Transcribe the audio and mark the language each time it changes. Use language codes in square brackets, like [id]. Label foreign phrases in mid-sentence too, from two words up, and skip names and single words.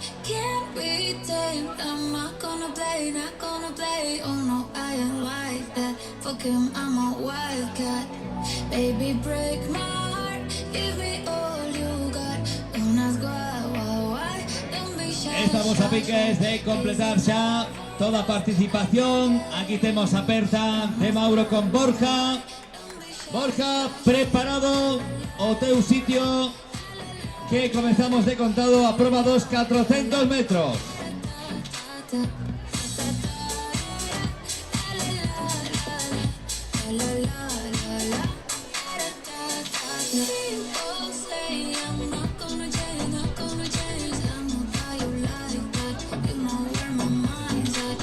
[en] Can't be tamed. I'm not gonna play, not gonna play. Oh no, I ain't like that. Fuck him, I'm a wildcat. Baby, break my heart. Give me all you got. Don't ask why. Don't be shy. [gl] Estamos a piques de completar xa toda a participación. Aquí temos a aperta de Mauro con Borja. Borja, preparado o teu sitio, que comenzamos de contado a prova dos 400 metros. [en] People say I'm not gonna change, not gonna change. I know that you like that. You know where my mind's at.